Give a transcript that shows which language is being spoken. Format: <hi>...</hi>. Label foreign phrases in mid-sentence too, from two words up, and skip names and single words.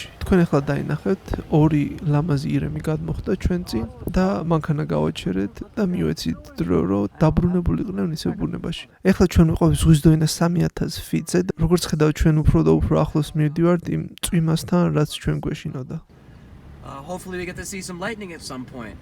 <ka>თქვენ ახლა დაინახეთ, ორი ლამაზი ირემი გადმოხდა ჩვენ წინ და მანქანა გავაჩერეთ და მივეცით დრო, რომ დაბრუნებულიყვნენ ისევ ბუნებაში. ახლა ჩვენ ვიყავით ზღვის დონიდან 3000 ფიტზე და როგორც ხედავთ, ჩვენ უფრო და უფრო ახლოს მივდივართ იმ წვიმასთან, რაც ჩვენ გვეშინოდა.</ka> <en>Hopefully we get to see some lightning at some point.</en>